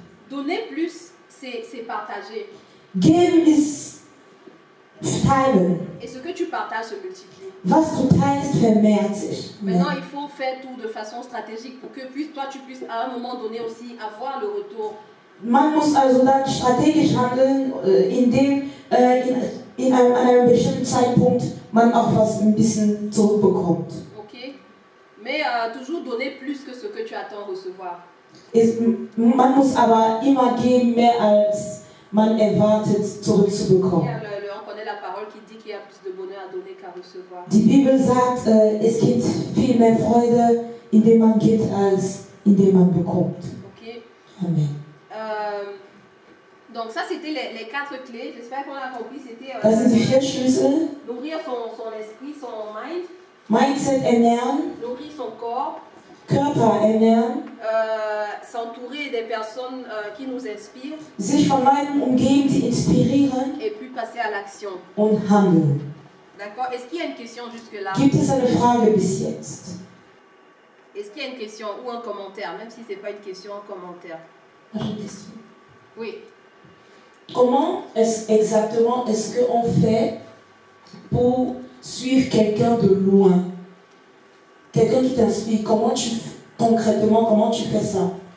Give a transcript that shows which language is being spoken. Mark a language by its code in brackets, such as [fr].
[fr] Donner plus, c'est partager. [de] Geben ist teilen. [fr] Et ce que tu partages se multiplie. [de] Was du teilst, vermehrt sich. [fr] Maintenant, il faut faire tout de façon stratégique pour que toi, tu puisses à un moment donné aussi avoir le retour. [de] Man muss also dann strategisch handeln, indem an einem bestimmten Zeitpunkt man auch was ein bisschen zurückbekommt. Ok? [fr] Mais toujours donner plus que ce que tu attends recevoir. [de] Man muss aber immer geben, mehr als man erwartet zurückzubekommen. [fr] On connaît la parole qui dit qu'il y a plus de bonheur à donner qu'à recevoir. [de] Die Bibel sagt, es gibt viel mehr Freude, indem man gibt, als indem man bekommt. Ok? Amen. [fr] Donc ça, c'était les 4 clés. J'espère qu'on a compris. C'était [de] Das sind die 4 Schlüssel. [fr] nourrir son esprit, son mind. [de] Mindset ernähren, [fr] Nourrir son corps. [de] Körper ernähren, [fr] s'entourer des personnes qui nous inspirent. [de] sich von Leuten umgeben, die inspirieren [fr] Et puis passer à l'action. [de] und handeln. [fr] D'accord? Est-ce qu'il y a une question jusque-là? Gibt es eine Frage bis jetzt? Est-ce qu'il y a une question ou un commentaire? Même si ce n'est pas une question, un commentaire. Oui. Comment exactement est-ce qu'on fait pour suivre quelqu'un de loin? Quelqu'un qui t'inspire, concrètement, comment tu fais ça?